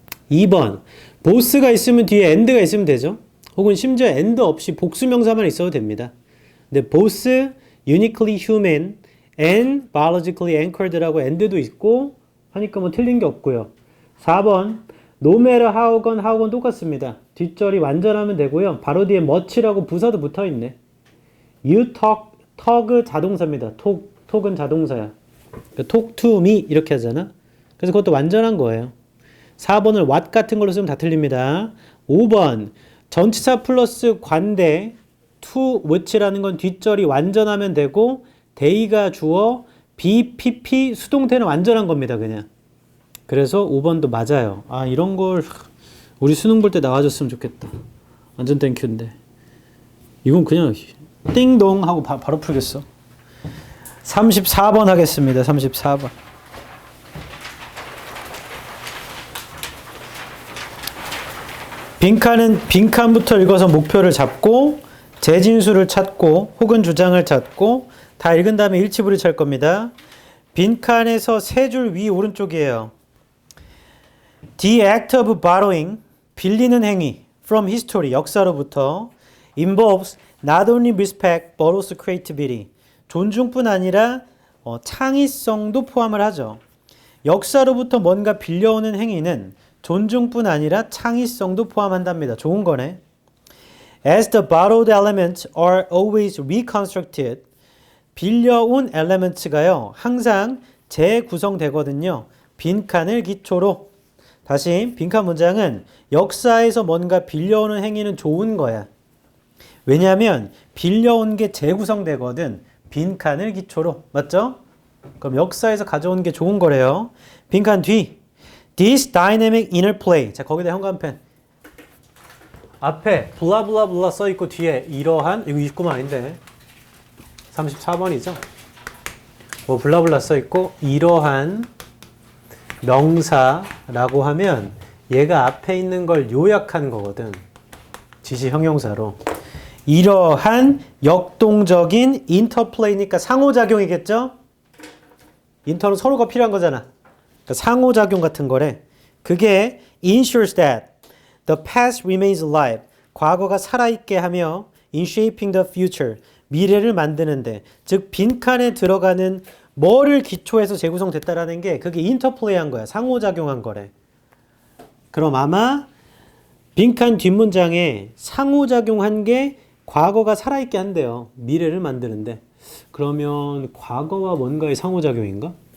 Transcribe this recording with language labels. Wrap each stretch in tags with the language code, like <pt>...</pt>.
<ko>2번 both가 있으면 뒤에 and가 있으면 되죠. 혹은 심지어 and 없이 복수명사만 있어도 됩니다. 근데</ko> <en>both uniquely human and biologically anchored</en> <ko>라고 and도 있고 하니까 뭐 틀린 게 없고요. 4번 no matter how건 똑같습니다. 뒷절이 완전하면 되고요. 바로 뒤에 much라고 부사도 붙어있네.</ko> <en>You talk</en> <ko>자동사입니다. talk은 자동사야.</ko> <en>talk to me</en> <ko>이렇게 하잖아. 그래서 그것도 완전한 거예요. 4번을 what 같은 걸로 쓰면 다 틀립니다. 5번 전치사 플러스 관대 to which라는 건 뒷절이 완전하면 되고 they가 주어 be, pp 수동태는 완전한 겁니다. 그냥. 그래서 5번도 맞아요. 아 이런 걸 우리 수능 볼 때 나와줬으면 좋겠다. 완전 땡큐인데. 이건 그냥 띵동 하고 바로 풀겠어. 34번 하겠습니다. 34번. 빈칸부터 읽어서 목표를 잡고 재진수를 찾고 혹은 주장을 찾고 다 읽은 다음에 일치불이 찰 겁니다. 빈칸에서 세 줄 위 오른쪽이에요.</ko> <en>The act of borrowing,</en> <ko>빌리는 행위,</ko> <en>from history,</en> <ko>역사로부터</ko> <en>involves not only respect but also creativity,</en> <ko>존중뿐 아니라 창의성도 포함을 하죠. 역사로부터 뭔가 빌려오는 행위는 존중뿐 아니라 창의성도 포함한답니다. 좋은 거네.</ko> <en>As the borrowed elements are always reconstructed,</en> <ko>빌려온</ko> <en>elements가요</en> <ko>항상 재구성되거든요. 빈칸을 기초로. 다시 빈칸 문장은 역사에서 뭔가 빌려오는 행위는 좋은 거야. 왜냐하면 빌려온 게 재구성되거든. 빈칸을 기초로. 맞죠? 그럼 역사에서 가져온 게 좋은 거래요. 빈칸 뒤.</ko> <en>This dynamic interplay.</en> <ko>자, 거기다 현관펜. 앞에 블라블라블라 써있고 뒤에 이러한, 이거 29번 아닌데 34번이죠. 뭐 블라블라 써있고 이러한 명사라고 하면 얘가 앞에 있는 걸 요약하는 거거든. 지시 형용사로. 이러한 역동적인 인터플레이니까 상호작용이겠죠? 인터는 서로가 필요한 거잖아. 그러니까 상호작용 같은 거래. 그게</ko> <en>ensures that the past remains alive.</en> <ko>과거가 살아있게 하며</ko> <en>in shaping the future.</en> <ko>미래를 만드는데. 즉 빈칸에 들어가는 뭐를 기초해서 재구성됐다라는 게 그게 인터플레이한 거야. 상호작용한 거래. 그럼 아마 빈칸 뒷문장에 상호작용한 게 과거가 살아있게 한대요. 미래를 만드는데. 그러면 과거와 뭔가의 상호작용인가?</ko>